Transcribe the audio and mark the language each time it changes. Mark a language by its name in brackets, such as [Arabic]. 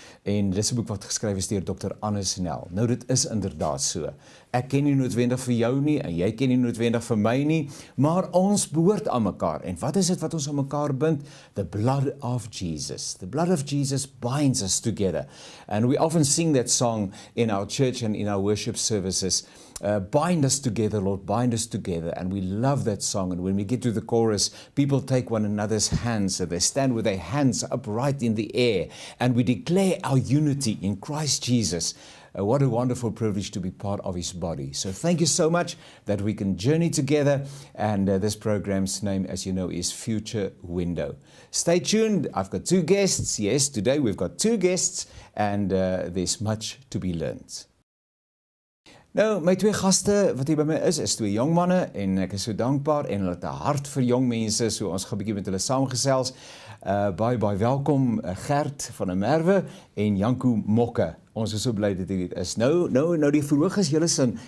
[Afrikaans] En dis 'n boek wat geskryf is deur Dr. Snell. Nou dit is inderdaad so. Ek ken nie noodwendig vir jou nie en jy ken nie noodwendig vir my nie, maar ons behoort aan mekaar. En wat is dit wat ons aan mekaar bind? [English] The blood of Jesus. The blood of Jesus binds us together. And we often sing that song in our church and in our worship services. Bind us together, Lord, bind us together. And we love that song. And when we get to the chorus, people take one another's hands. So they stand with their hands upright in the air. And we declare our unity in Christ Jesus. What a wonderful privilege to be part of His body. So thank you so much that we can journey together. And this program's name, as you know, is Future Window. Stay tuned. I've got two guests. Yes, today we've got two guests. And there's much to be learned. [Afrikaans] Nou, my twee gaste wat hier by my is twee jong manne en ek is so dankbaar en hulle het 'n hart vir jong mense, so ons gaan 'n bietjie met hulle saamgesels. Baie welkom Gert van der Merwe en Janko Mokke. Ons is so bly dat jy is. Nou die verhoog is julle sin.